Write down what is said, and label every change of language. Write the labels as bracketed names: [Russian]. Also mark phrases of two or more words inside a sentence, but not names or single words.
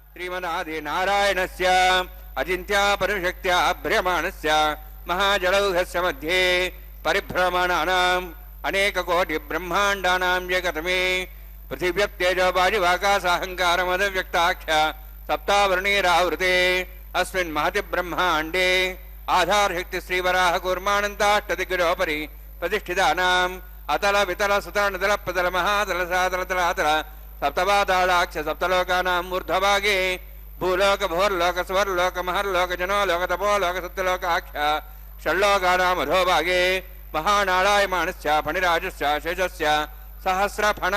[Sanskrit] ಶ್ರೀಮದಾದಿ ನಾರಾಯಣಸ್ಯ ಅಚಿಂತ್ಯ ಪರಶಕ್ತ್ಯ ಭ್ರಮಾಣಸ್ಯ ಮಹಾಜಲೌಘಸ್ಯ ಮಧ್ಯೆ ಪರಿಭ್ರಮಣಾನಾಂ ಅನೇಕ ಕೋಟಿ ಬ್ರಹ್ಮಾಂಡಾನಾಂ ಏಕತಮೇ ಪೃಥಿವ್ಯಪ್ತೇಜೋ ವಾಯುವಾಕಾಸಾಹಂಕಾರಮದವ್ಯಕ್ತಾಖ್ಯ ಸಪ್ತಾವರ್ಣೀರಾವೃತೆ ಅಸ್ಮಿನ್ ಮಹತಿ ಬ್ರಹ್ಮಾಂಡೇ ಆಧಾರಶಕ್ತಿ ಶ್ರೀವರಾಹ ಕೂರ್ಮಾನಂತಾಷ್ಟದಿಗ್ಗಜೋಪರಿ ಪ್ರತಿಷ್ಠಿತಾನಾಂ ಅತಲ ವಿತಲ ಸುತಲ ಪ್ರತಲ ಮಹಾತಲ ಸಾತಲ ತಲಾತಲ ಸಪ್ತಪಾತಾಳಾಕ್ಷ ಸಪ್ತಲೋಕಾನಾಂ ಊರ್ಧ್ವಭಾಗೆ ಭೂಲೋಕ ಭೋರ್ಲೋಕ ಸ್ವರ್ಲೋಕ ಮಹರ್ಲೋಕ ಜನೋಲೋಕ ತಪೋಲೋಕ ಸತ್ಯಲೋಕಾಖ್ಯ ಷಡ್ಲೋಕಾನಾಂ ಅಧೋಭಾಗೆ ಮಹಾನಾಳಾಯಮಾನಸ್ಯ ಫಣಿರಾಜಸ್ಯ ಶೇಷಸ್ಯ ಸಹಸ್ರ ಫಣ